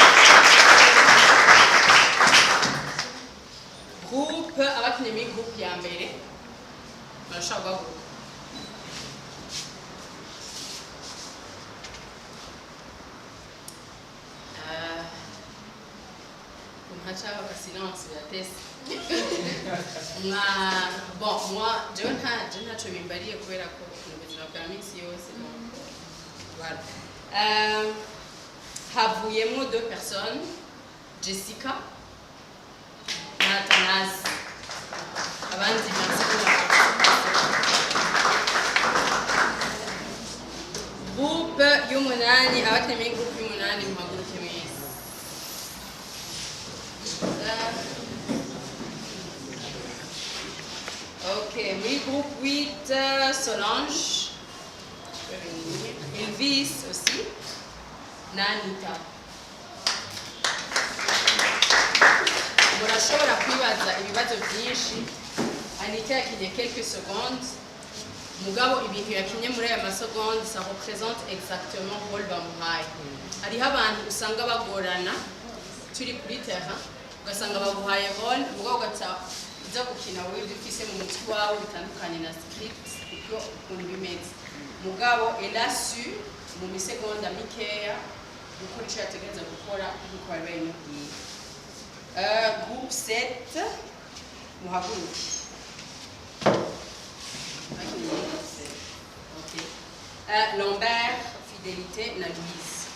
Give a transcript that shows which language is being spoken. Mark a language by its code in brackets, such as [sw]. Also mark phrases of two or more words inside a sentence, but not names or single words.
[rn] groupe abakinye muri groupe ya mbere barashobora guhaguruka Hachava ka silence ya test. [fr] Bon, moi, je [rn] ntaco bimbariye kubera ko ubuzima bwa minsi yose. Voilà. Havuyemo 2 personnes, Jessica na Atanas. Abandi merci groupe y'umunani abatemeye groupe y'umunani muhaguruke mwese. [fr] Ok, oui, groupe 8, Solange, Elvis aussi, [rn] Nanita. Murashobora kwibaza ibibazo byinshi, Anita yakinye [fr] quelques secondes, [rn] mugabo ibintu yakinye muri aya masegonde [fr] ça représente exactement rôle [rn] bamuhaye. Hariho abantu usanga bagorana turi kuri terrain ugasanga baguhaye role mugabo uza gukina wowe ibyo ufise mu mutwe wawe bitandukanye na script uko ukuntu bimeze mugabo [fr] elle a su [rn] mu misegonda mikeya gukora icyo yategereza gukora nk'uko bari bayimubwiye groupe 7 muhaguruke okay. Lambert, Fidélité na Louise.